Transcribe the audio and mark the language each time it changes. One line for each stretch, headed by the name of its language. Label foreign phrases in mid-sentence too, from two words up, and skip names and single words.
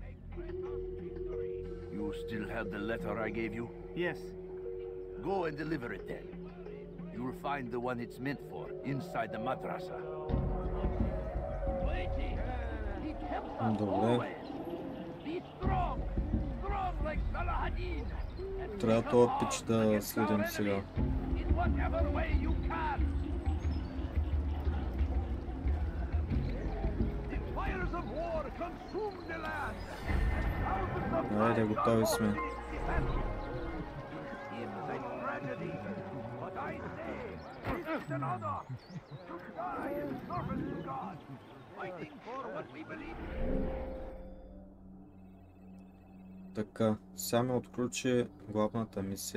English: You still have the letter I gave you? Yes. Go and deliver it then. You'll find the one it's meant for inside the madrasa.
Bulgarian: Добре.
English: Be strong. Strong like Saladin.
Bulgarian: Трябва този пич да следим сега.
English: In whatever way you can. The fires of war consume the land. Thousands of
Bulgarian: Айде, готови сме.
English: But I say, this is another. To die in service to God, fighting for what we believe.
Bulgarian: Така, сега ме отключи главната мисия.